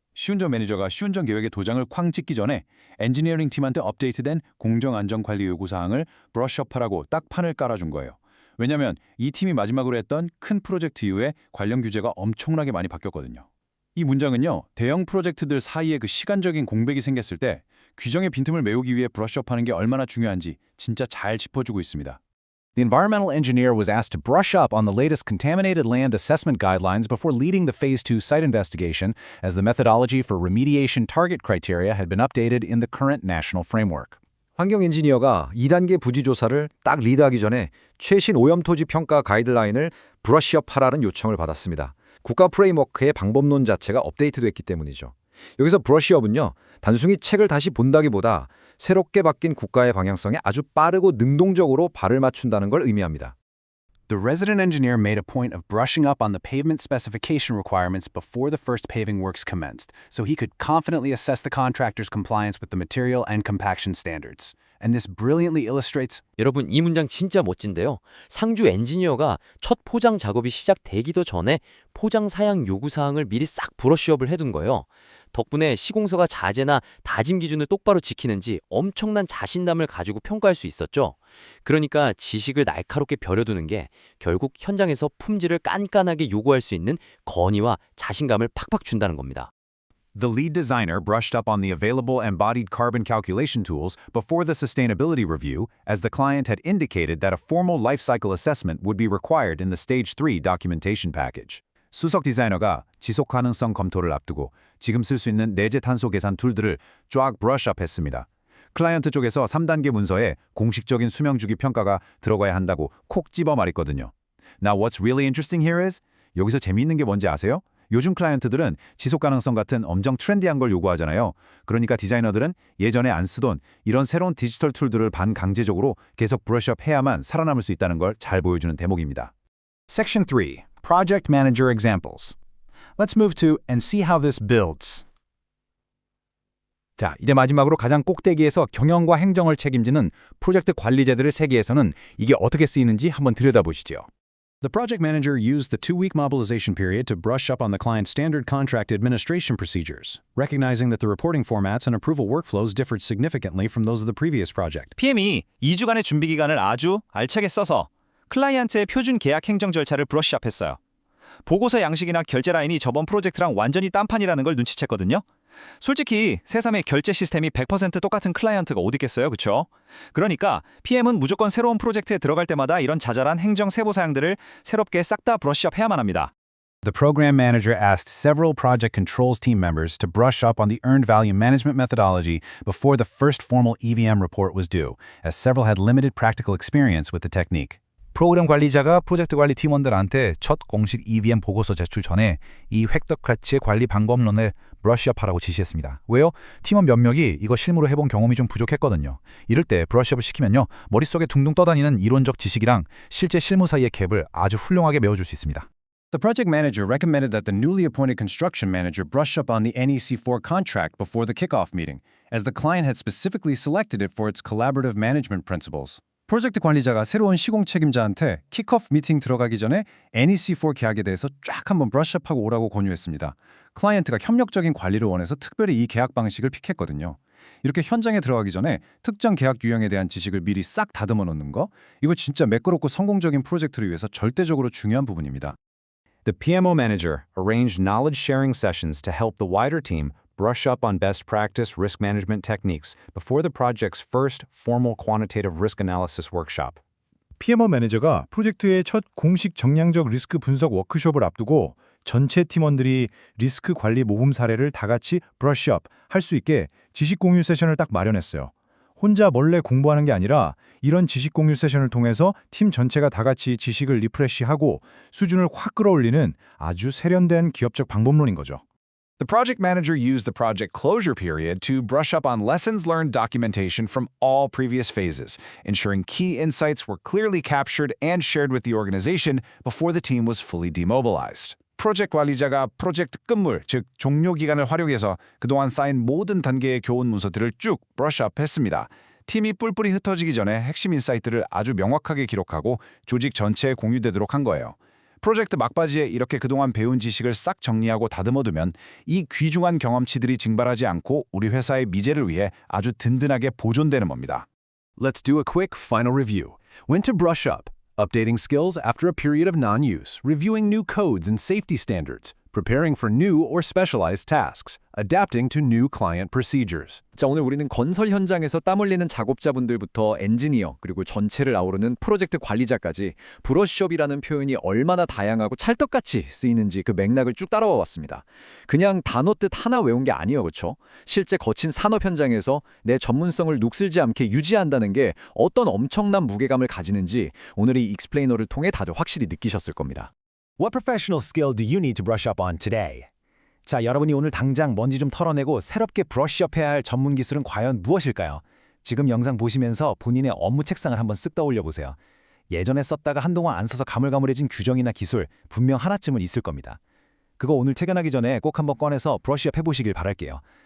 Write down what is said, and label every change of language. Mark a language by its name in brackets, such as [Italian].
[Korean] 시운전 매니저가 시운전 계획의 도장을 쾅 찍기 전에 엔지니어링 팀한테 업데이트된 공정안전관리 요구사항을 브러쉬업하라고 딱 판을 깔아준 거예요. 왜냐하면 이 팀이 마지막으로 했던 큰 프로젝트 이후에 관련 규제가 엄청나게 많이 바뀌었거든요. 이 문장은요, 대형 프로젝트들 사이에 그 시간적인 공백이 생겼을 때 규정의 빈틈을 메우기 위해 브러쉬업하는 게 얼마나 중요한지 진짜 잘 짚어주고 있습니다. [English] The environmental engineer was asked to brush up on the latest contaminated land assessment guidelines before leading the Phase 2 site investigation, as the methodology for remediation target criteria had been updated in the current national framework. [Korean] 환경 엔지니어가 2단계 부지 조사를 딱 리드하기 전에 최신 오염 토지 평가 가이드라인을 브러쉬업하라는 요청을 받았습니다. 국가 프레임워크의 방법론 자체가 업데이트됐기 때문이죠. 여기서 브러쉬업은요, 단순히 책을 다시 본다기보다 새롭게 바뀐 국가의 방향성에 아주 빠르고 능동적으로 발을 맞춘다는 걸 의미합니다. [English] The resident engineer made a point of brushing up on the pavement specification requirements before the first paving works commenced, so he could confidently assess the contractor's compliance with the material and compaction standards. And this brilliantly illustrates. [Korean] 여러분, 이 문장 진짜 멋진데요. 상주 엔지니어가 첫 포장 작업이 시작되기도 전에 포장 사양 요구사항을 미리 싹 브러쉬업을 해둔 거예요. 덕분에 시공서가 자재나 다짐 기준을 똑바로 지키는지 엄청난 자신감을 가지고 평가할 수 있었죠. 그러니까 지식을 날카롭게 벼려두는 게 결국 현장에서 품질을 깐깐하게 요구할 수 있는 건의와 자신감을 팍팍 준다는 겁니다. [English] The lead designer brushed up on the available embodied carbon calculation tools before the sustainability review, as the client had indicated that a formal life cycle assessment would be required in the Stage 3 documentation package. [Korean] 수석 디자이너가 지속 가능성 검토를 앞두고 지금 쓸 수 있는 내재 탄소 계산 툴들을 쫙 브러쉬업 했습니다. 클라이언트 쪽에서 3단계 문서에 공식적인 수명 주기 평가가 들어가야 한다고 콕 집어 말했거든요. [English] Now what's really interesting here is, [Korean] 여기서 재미있는 게 뭔지 아세요? 요즘 클라이언트들은 지속 가능성 같은 엄청 트렌디한 걸 요구하잖아요. 그러니까 디자이너들은 예전에 안 쓰던 이런 새로운 디지털 툴들을 반강제적으로 계속 브러쉬업 해야만 살아남을 수 있다는 걸 잘 보여주는 대목입니다. [English] Section 3. Project Manager Examples. Let's move to and see how this builds. [Korean] 자, 이제 마지막으로 가장 꼭대기에서 경영과 행정을 책임지는 프로젝트 관리자들의 세계에서는 이게 어떻게 쓰이는지 한번 들여다보시죠. [English] The project manager used the 2-week mobilization period to brush up on the client's standard contract administration procedures, recognizing that the reporting formats and approval workflows differed significantly from those of the previous project. [Korean] PM이 2주간의 준비 기간을 아주 알차게 써서 클라이언트의 표준 계약 행정 절차를 브러쉬업했어요. 보고서 양식이나 결제 라인이 저번 프로젝트랑 완전히 딴판이라는 걸 눈치챘거든요. 솔직히 새삼의 결제 시스템이 100% 똑같은 클라이언트가 어디 있겠어요, 그쵸? 그러니까 PM은 무조건 새로운 프로젝트에 들어갈 때마다 이런 자잘한 행정 세부 사항들을 새롭게 싹 다 브러쉬업 해야만 합니다. [English] The program manager asked several project controls team members to brush up on the earned value management methodology before the first formal EVM report was due, as several had limited practical experience with the technique. [Korean] 프로그램 관리자가 프로젝트 관리 팀원들한테 첫 공식 EVM 보고서 제출 전에 이 획득 가치의 관리 방법론을 브러쉬업하라고 지시했습니다. 왜요? 팀원 몇 명이 이거 실무로 해본 경험이 좀 부족했거든요. 이럴 때 브러쉬업을 시키면요, 머릿속에 둥둥 떠다니는 이론적 지식이랑 실제 실무 사이의 갭을 아주 훌륭하게 메워줄 수 있습니다. [English] The project manager recommended that the newly appointed construction manager brush up on the NEC4 contract before the kickoff meeting, as the client had specifically selected it for its collaborative management principles. [Korean] 프로젝트 관리자가 새로운 시공 책임자한테 킥오프 미팅 들어가기 전에 NEC4 계약에 대해서 쫙 한번 브러쉬업하고 오라고 권유했습니다. 클라이언트가 협력적인 관리를 원해서 특별히 이 계약 방식을 픽했거든요. 이렇게 현장에 들어가기 전에 특정 계약 유형에 대한 지식을 미리 싹 다듬어 놓는 거, 이거 진짜 매끄럽고 성공적인 프로젝트를 위해서 절대적으로 중요한 부분입니다. [English] The PMO manager arranged knowledge sharing sessions to help the wider team brush up on best practice risk management techniques before the project's first formal quantitative risk analysis workshop. [Korean] PMO 매니저가 프로젝트의 첫 공식 정량적 리스크 분석 워크숍을 앞두고 전체 팀원들이 리스크 관리 모범 사례를 다 같이 브러쉬업 할 수 있게 지식 공유 세션을 딱 마련했어요. 혼자 몰래 공부하는 게 아니라 이런 지식 공유 세션을 통해서 팀 전체가 다 같이 지식을 리프레시하고 수준을 확 끌어올리는 아주 세련된 기업적 방법론인 거죠. [English] The project manager used the project closure period to brush up on lessons learned documentation from all previous phases, ensuring key insights were clearly captured and shared with the organization before the team was fully demobilized. [Korean] 프로젝트 관리자가 프로젝트 끝물, 즉 종료 기간을 활용해서 그동안 쌓인 모든 단계의 교훈 문서들을 쭉 브러쉬업했습니다. 팀이 뿔뿔이 흩어지기 전에 핵심 인사이트를 아주 명확하게 기록하고 조직 전체에 공유되도록 한 거예요. 프로젝트 막바지에 이렇게 그동안 배운 지식을 싹 정리하고 다듬어두면 이 귀중한 경험치들이 증발하지 않고 우리 회사의 미래를 위해 아주 든든하게 보존되는 겁니다. [English] Let's do a quick final review. When to brush up. updating skills after a period of non-use, reviewing new codes and safety standards, preparing for new or specialized tasks, adapting to new client procedures. [Korean] 자, 오늘 우리는 건설 현장에서 땀 흘리는 작업자분들부터 엔지니어 그리고 전체를 아우르는 프로젝트 관리자까지 브러쉬업이라는 표현이 얼마나 다양하고 찰떡같이 쓰이는지 그 맥락을 쭉 따라와 왔습니다. 그냥 단어 뜻 하나 외운 게 아니에요, 그렇죠? 실제 거친 산업 현장에서 내 전문성을 녹슬지 않게 유지한다는 게 어떤 엄청난 무게감을 가지는지 오늘 이 익스플레이너를 통해 다들 확실히 느끼셨을 겁니다. [English] What professional skill do you need to brush up on today? [Korean] 자, 여러분이 오늘 당장 먼지 좀 털어내고 새롭게 브러쉬업해야 할 전문 기술은 과연 무엇일까요? 지금 영상 보시면서 본인의 업무 책상을 한번 쓱 떠올려 보세요. 예전에 썼다가 한동안 안 써서 가물가물해진 규정이나 기술 분명 하나쯤은 있을 겁니다. 그거 오늘 퇴근하기 전에 꼭 한번 꺼내서 브러쉬업 해보시길 바랄게요.